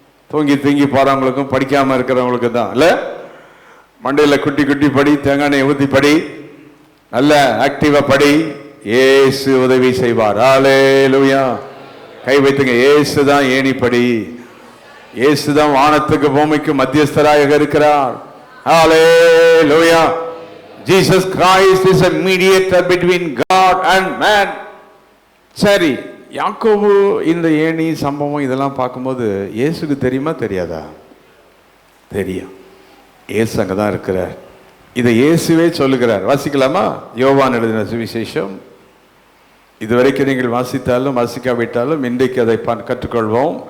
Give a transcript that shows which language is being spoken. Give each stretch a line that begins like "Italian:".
Tamil: தூங்கி தூங்கி போகிறவங்களுக்கும் படிக்காமல் இருக்கிறவங்களுக்கு தான். இல்லை மண்டையில் குட்டி குட்டி படி, தேங்காய் எண்ணெய் ஊற்றி படி, நல்ல ஆக்டிவா படி, இயேசு உதவி செய்வார். ஹல்லேலூயா. கை வைத்துங்க. இயேசு தான் ஏணிப்படி. இயேசு தான் வானத்துக்கு பூமிக்கு மத்தியஸ்தராக இருக்கிறார். ஹல்லேலூயா.
English: Jesus Christ is a mediator between God and man.
Tamil: சரி, யாக்கோபு இந்த ஏணி சம்பவம் இதெல்லாம் பார்க்கும்போது இயேசுக்கு தெரியுமா தெரியாதா? தெரியும். இயேசு அங்கே தான் இருக்கிறார். இதை இயேசுவே சொல்லுகிறார். வாசிக்கலாமா? யோவான் எழுதின சுவிசேஷம். இதுவரைக்கும் நீங்கள் வாசித்தாலும் வாசிக்காவிட்டாலும் இன்றைக்கு அதை கற்றுக்கொள்வோம்.